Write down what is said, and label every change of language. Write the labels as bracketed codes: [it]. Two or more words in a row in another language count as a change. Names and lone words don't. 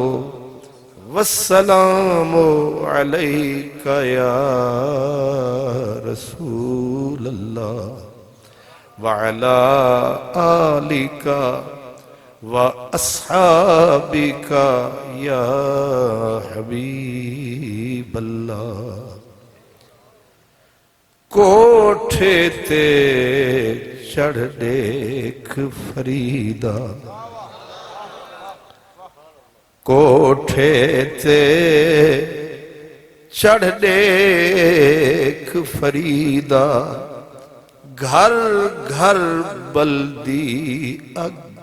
[ar] والسلام عليك يا رسول الله وعلى آلك وأصحابك يا حبيب الله [pa] کوٹھے تے چڑھ دیکھ فریدا کوٹھے تے چڑھ دیکھ فریدا گھر گھر بلدی اگ